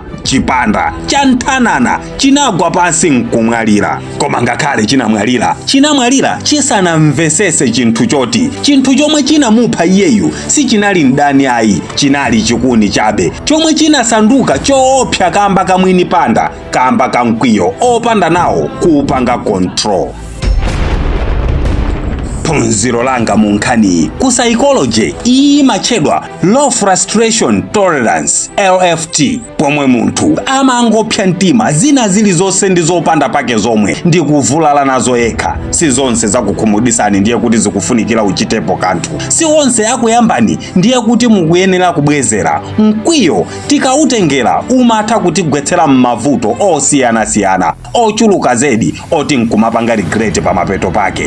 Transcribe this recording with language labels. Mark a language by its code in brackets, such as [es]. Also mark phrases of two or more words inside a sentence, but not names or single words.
[ny] Chipanda chanthanana chinagwa pansi nkumwalira, koma ngakhale chinamwalira chisanamvesese chinthu choti chinthu chomwe chinamupha iyeyu sichinali mdani ayi, chinali chikuni chabe chomwe chinasanduka choopsa kamba kamwini panda, kamba kamkwiyo opanda nawo kuupanga control. Phunziro langa mu nkhani ku psychology imatchedwa [en] low frustration tolerance LFT, [ny] pomwe munthu amangopsa mtima zina zilizonse ndi zopanda pake zomwe ndi kuvulala nazo yekha. Si zonse zakukhumudisani ndiye kuti zikufunikira uchitepo kanthu, si onse akuyambani ndiye kuti mukuyenera kubwezera. Mkwiyo tikautengera umatha kutigwetsera m'mavuto osiyanasiyana ochuluka zedi oti nkumapanga regret pamapeto pake.